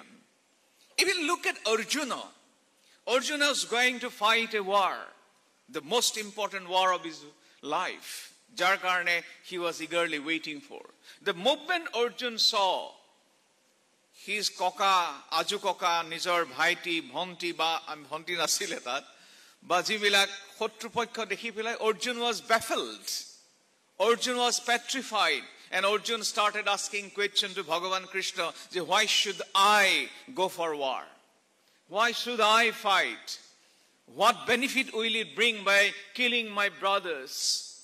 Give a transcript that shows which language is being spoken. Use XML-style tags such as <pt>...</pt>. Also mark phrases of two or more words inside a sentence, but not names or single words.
<en>Even look at Arjuna. Arjuna is going to fight a war, the most important war of his life.</en> <as>যাৰ কাৰণে</as> <en>he was eagerly waiting for. The moment Arjuna saw his koka,</en> <as>আজু ককা, নিজৰ ভাইটি, ভনটি বা, ভনটি নাছিলে তাত, বা জীৱিলক শত্ৰু পক্ষ দেখি পেলাই,</as> <en>Arjuna was baffled. Arjuna was petrified. And Arjuna started asking questions to Bhagavan Krishna, why should I go for war? Why should I fight? What benefit will it bring by killing my brothers?</en>